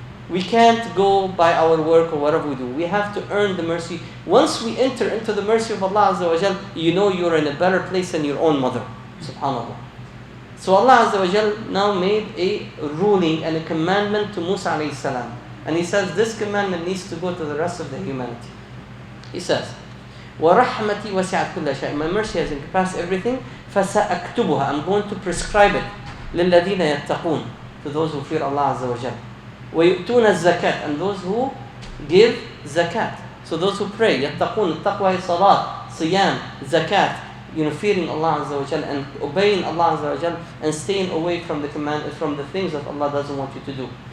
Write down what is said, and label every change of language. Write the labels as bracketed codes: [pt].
[en] We can't go by our work or whatever we do. We have to earn the mercy. Once we enter into the mercy of Allah Azza wa Jal, you know you're in a better place than your own mother. SubhanAllah. So Allah Azza wa Jal now made a ruling and a commandment to Musa alayhi salam. And he says this commandment needs to go to the rest of the humanity. He says, [ar] وَرَحْمَتِي وَسِعَتْ كُلَّ شَيْءٍ. [en] My mercy has encompassed everything. [ar] فَسَأَكْتُبُهَا. [en] I'm going to prescribe it. [ar] لِلَّذِينَ يَتَّقُونَ. [en] To those who fear Allah Azza wa Jal. [ar] وَيُؤْتُونَ الزَّكَاةِ. [en] And those who give zakat. So those who pray. يَتَّقُونَ. التَّقْوَى is salat, siyam, zakat. Fearing Allah Azza wa Jal and obeying Allah Azza wa Jal and staying away from the things that Allah doesn't want you to do.